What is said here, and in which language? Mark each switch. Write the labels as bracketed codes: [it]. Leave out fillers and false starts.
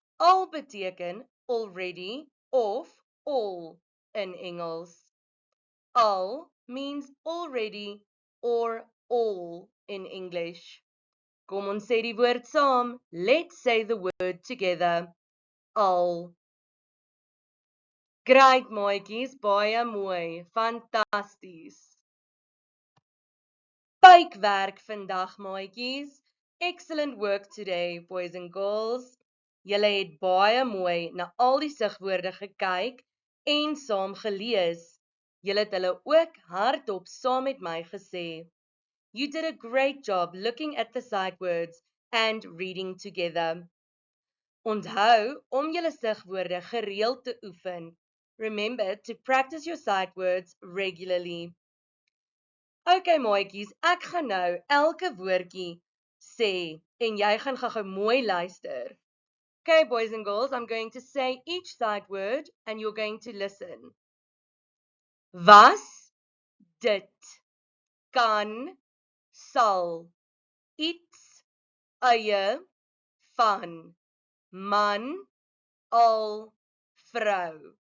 [af] Al beteken already of all in Engels. [en] Al means already or all in English. [af] Kom ons sê die woord saam. [en] Let's say the word together. [af] Al. Great maatjies, baie mooi. Fantasties. Bytwerk vandag maatjies. [en] Excellent work today, boys and girls. [af] Julle het baie mooi na al die sigwoorde gekyk en saam gelees. Julle het hulle ook hardop saam met my gesê. [en] You did a great job looking at the sight words and reading together. [af] Onthou om julle sigwoorde gereeld te oefen. [en] Remember to practice your sight words regularly. [af] Okay maatjies, ek gaan nou elke woordjie sê en jy gaan gou mooi luister. [en] Okay boys and girls, I'm going to say each sight word and you're going to listen. [af] Was, dit, kan, sal, iets, eie, van, man, al, vrou.